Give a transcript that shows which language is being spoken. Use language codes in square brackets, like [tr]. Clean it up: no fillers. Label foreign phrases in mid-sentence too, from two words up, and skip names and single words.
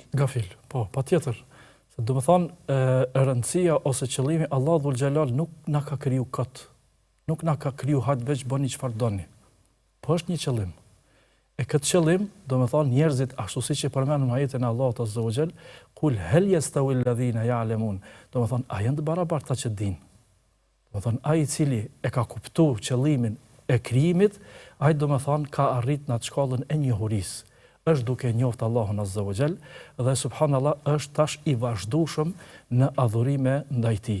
[sq] Gafil, po, patjetër. Se do të thonë rëndësia ose qëllimi Allahu [ar] ذو الجلال [sq] nuk na ka kriju kot. Nuk na ka kriju hajt veç bëni çfarë doni. Po është një qëllim. E këtë qëllim, do të thonë njerëzit, ashtu siç e përmendëm ajetin e Allahut [ar] عز وجل, قل هل يستوي الذين يعلمون. [sq] Do të thonë, a janë të barabartë ata që din? Do të thonë, ai i cili e ka kuptuar qëllimin e krijimit, ai do të thonë ka arrit në atë shkallën e njohurisë. Është duke njoft Allahun [ar] عز وجل [sq] dhe subhanallahu është tash i vazhdueshëm në adhurime ndaj tij.